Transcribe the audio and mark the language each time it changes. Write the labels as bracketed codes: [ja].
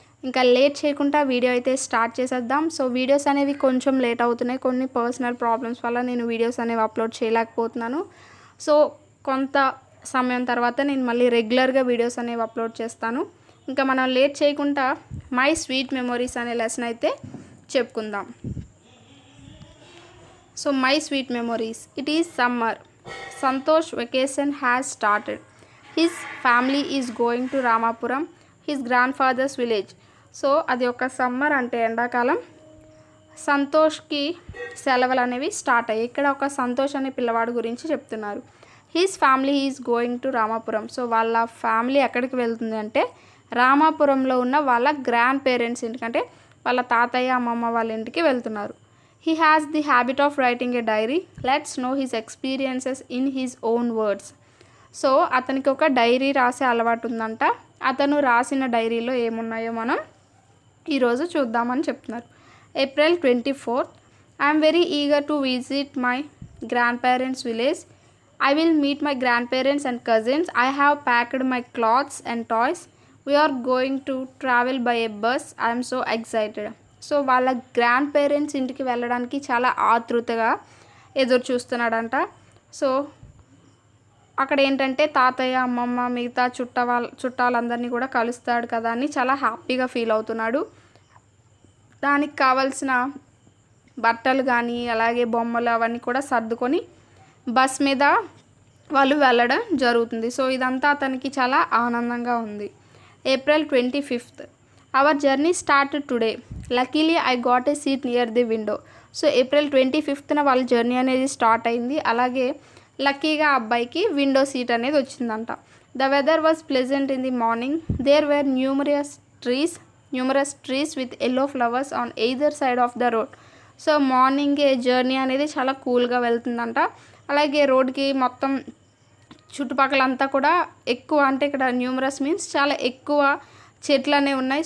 [te] ఇంకా లేట్ చేయకుండా వీడియో అయితే స్టార్ట్ చేసేద్దాం. సో వీడియోస్ అనేవి కొంచెం లేట్ అవుతున్నాయి, కొన్ని పర్సనల్ ప్రాబ్లమ్స్ వల్ల నేను వీడియోస్ అనేవి అప్లోడ్ చేయలేకపోతున్నాను. సో కొంత సమయం తర్వాత నేను మళ్ళీ రెగ్యులర్గా వీడియోస్ అనేవి అప్లోడ్ చేస్తాను. ఇంకా మనం లేట్ చేయకుండా మై స్వీట్ మెమొరీస్ అనే లెసన్ అయితే చెప్పుకుందాం. [en] So my sweet memories. It is summer. Santosh vacation has started. His family is going to Ramapuram, his grandfather's village. [te] So అది ఒక సమ్మర్ అంటే ఎండాకాలం. సంతోష్కి సెలవులు అనేవి స్టార్ట్ అయ్యాయి. ఇక్కడ ఒక సంతోష్ అనే పిల్లవాడు గురించి చెప్తున్నారు. [en] His family is going to Ramapuram. [te] So వాళ్ళ ఫ్యామిలీ ఎక్కడికి వెళ్తుంది అంటే రామాపురంలో ఉన్న వాళ్ళ గ్రాండ్ పేరెంట్స్ ఇంటికి, అంటే వాళ్ళ తాతయ్య అమ్మమ్మ వాళ్ళ ఇంటికి వెళ్తున్నారు. [en] He has the habit of writing a diary. Let's know his experiences in his own words. [te] So అతనికి ఒక డైరీ రాసే అలవాటు ఉందంట. అతను రాసిన డైరీలో ఏమున్నాయో మనం ఈరోజు చూద్దామని చెప్తున్నారు. [en] April 24th. I am very eager to visit my grandparents' village. I will meet my grandparents and cousins. I have packed my clothes and toys. We are going to travel by a bus. I am so excited. [te] So వాళ్ళ grand parents ఇంటికి వెళ్ళడానికి చాలా ఆతృతగా ఎదురు చూస్తున్నాడంట. So అక్కడ ఏంటంటే తాతయ్య అమ్మమ్మ మిగతా చుట్టాలందరినీ కూడా కలుస్తాడు కదా అని చాలా హ్యాపీగా ఫీల్ అవుతున్నాడు. దానికి కావాల్సిన బట్టలు కానీ అలాగే బొమ్మలు అవన్నీ కూడా సర్దుకొని బస్ మీద వాళ్ళు వెళ్ళడం జరుగుతుంది. సో ఇదంతా అతనికి చాలా ఆనందంగా ఉంది. April 25th. [en] Our journey started today. Luckily I got a seat near the window. [te] So April 25th వాళ్ళ జర్నీ అనేది స్టార్ట్ అయింది. అలాగే లక్కీగా అబ్బాయికి విండో సీట్ అనేది వచ్చిందంట. [en] The weather was pleasant in the morning. There were numerous trees with yellow flowers on either side of the road. [te] So మార్నింగే journey అనేది చాలా కూల్గా వెళ్తుందంట. అలాగే రోడ్కి మొత్తం చుట్టుపక్కలంతా కూడా ఎక్కువ, అంటే ఇక్కడ న్యూమరస్ మీన్స్ చాలా ఎక్కువ చెట్లు అనేవి ఉన్నాయి.